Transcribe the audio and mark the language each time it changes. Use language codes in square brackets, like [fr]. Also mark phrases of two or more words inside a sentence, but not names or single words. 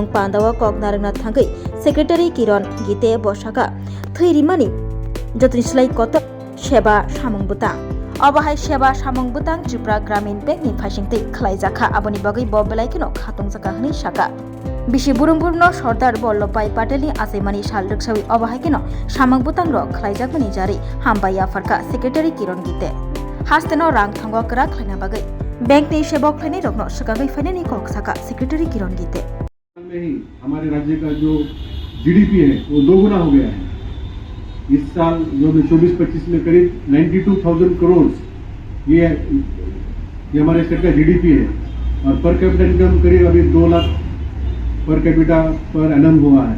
[trp] पान्दावा कक नारंना थांगै सेक्रेटारी किरण गीते बसाका थैरिमानि जतनिस्लाय कत सेवा सामों बुतां अबाहाय सेवा सामों बुतां त्रिपुरा ग्रामीण बैंकनि फाइसिंथै ख्लायजाखा आबनि बागै बबेलायखनो खातंजाखा हनै साका बिसि बुरुंबुरनो सरदार वल्लभभाई पाटेलनि आसिमानि साल रक्षावि अबाहायकनो सामों बुतां र ख्लायजाकनि जारि हामबाय आफारका सेक्रेटारी किरण गीते हास्तेनो रां थांगो करा ख्लायना बागै बैंकनि सेवक ख्लायनाय रगनो सगागै फाइनानि कक साका सेक्रेटारी किरण गीते [hi] में ही हमारे राज्य का जो जीडीपी है वो दोगुना हो गया है। इस साल जो 24-25 में करीब 92,000 करोड़ ये हमारे स्टेट का जीडीपी है और [en] per capita income [hi] करीब अभी 2 लाख [en] per capita per annum [hi] हुआ है।